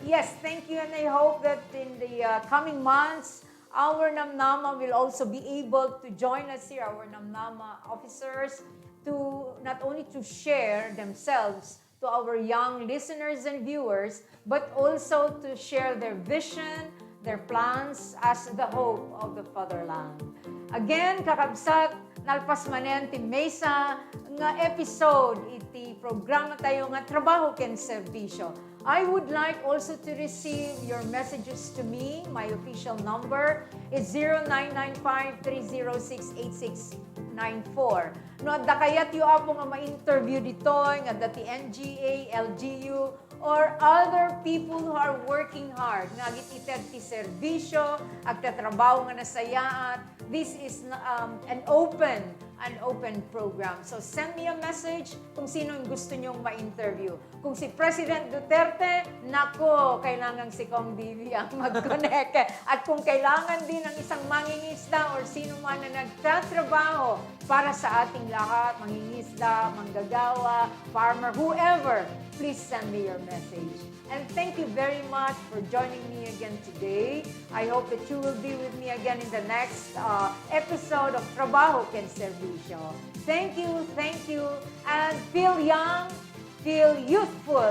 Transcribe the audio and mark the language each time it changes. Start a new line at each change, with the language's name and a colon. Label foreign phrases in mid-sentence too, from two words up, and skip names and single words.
English: Yes, thank you, and I hope that in the coming months, our Namnama will also be able to join us here, our Namnama officers, to not only to share themselves to our young listeners and viewers, but also to share their vision, their plans as the hope of the fatherland. Again,
Iloko: kakabsat, nalpas manen ti Mesa nga episode iti programa tayo nga Trabaho ken Serbisyo.
English: I would like also to receive your messages to me. My official number is 0995-306-8694.
Iloko: No, adda kayat yu apo nga ma-interview dito, nga dati NGA, LGU,
English: or other people who are working hard.
Iloko: Nga gitited ti serbisyo, agtatrabaho nga nasayaat.
English: This is an open program. So send me a message
Filipino: kung sino yung gusto nyong ma-interview. Kung si President Duterte, nako, kailangan si Kong Bibi ang mag-connect. At kung kailangan din ng isang mangingisda or sino man na nagtatrabaho para sa ating lahat, mangingisda, manggagawa,
English: farmer, whoever, please send me your message. And thank you very much for joining me again today. I hope that you will be with me again in the next episode of Trabaho ken Serbisyo. Thank you, and feel young, feel youthful like Lennox.